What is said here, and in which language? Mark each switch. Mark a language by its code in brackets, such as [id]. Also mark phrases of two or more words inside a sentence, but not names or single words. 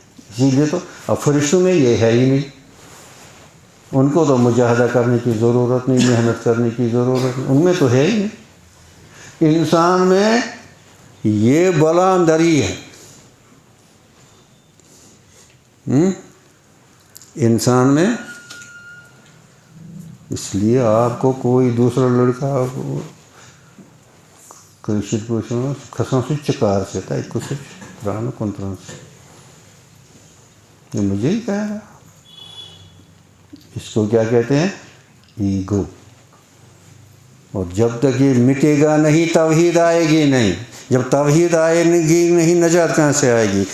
[ur] اسی لیے تو اب فرشتوں میں یہ ہے ہی نہیں، ان کو تو مجاہدہ کرنے کی ضرورت نہیں، محنت کرنے کی ضرورت نہیں، ان میں تو ہے ہی نہیں. انسان میں یہ بلا اندر ہی ہے. انسان میں، اس لیے آپ کو کوئی دوسرا لڑکا [ks] کٲشِر پٲٹھۍ وَنو کھسان سُہ چِکار سے تَتہِ کُس ترٛاونہٕ کُنترٕٛہن سے. [ur] یہ مجھے ہی کہہ رہا. اس کو کیا کہتے ہیں؟ ایگو. اور جب تک یہ مٹے گا نہیں توحید آئے گی نہیں. جب توحید آئے گی نہیں، نجات کہاں سے آئے گی؟